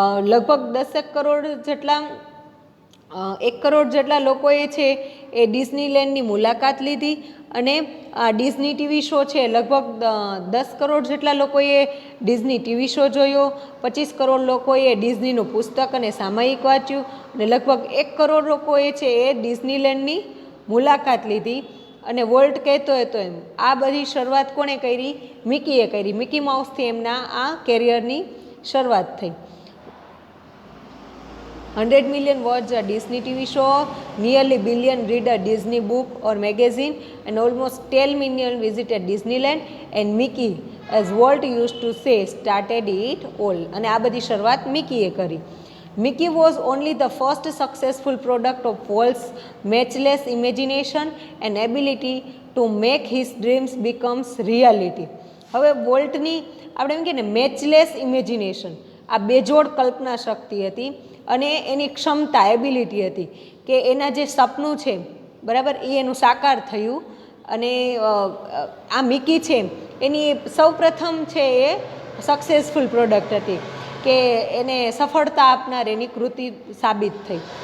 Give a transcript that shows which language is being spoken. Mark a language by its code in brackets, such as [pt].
[gu] લગભગ 10 કરોડ જેટલા 1 કરોડ જેટલા લોકોએ છે એ ડિઝનીલેન્ડની મુલાકાત લીધી અને આ ડિઝની ટીવી શો છે લગભગ 10 કરોડ જેટલા લોકોએ ડિઝની ટીવી શો જોયો, 25 કરોડ લોકોએ ડિઝનીનું પુસ્તક અને સામયિક વાંચ્યું અને લગભગ 1 કરોડ લોકોએ છે એ ડિઝનીલેન્ડની મુલાકાત લીધી. અને વોલ્ટ કહેતો હતો એમ આ બધી શરૂઆત કોણે કરી? મિકીએ કરી. મિકી માઉસથી એમના આ કેરિયરની શરૂઆત થઈ. [en] 100 million watch a Disney TV show, nearly billion read a Disney book or magazine, and almost 10 million visited Disneyland. And Mickey, as Walt used to say, started it all. [gu] અને આ બધી શરૂઆત મિકીએ કરી. [en] Mickey was only the first successful product of Walt's matchless imagination and ability to make his dreams becomes reality. [gu] હવે વોલ્ટની આપણે એમ કહીએ ને મેચલેસ ઇમેજિનેશન, આ બેજોડ કલ્પના શક્તિ હતી અને એની ક્ષમતા એબિલિટી હતી કે એના જે સપનું છે બરાબર એ એનું સાકાર થયું. અને આ મિકી છે એની સૌ પ્રથમ છે એ સક્સેસફુલ પ્રોડક્ટ હતી કે એને સફળતા આપનાર એની કૃતિ સાબિત થઈ.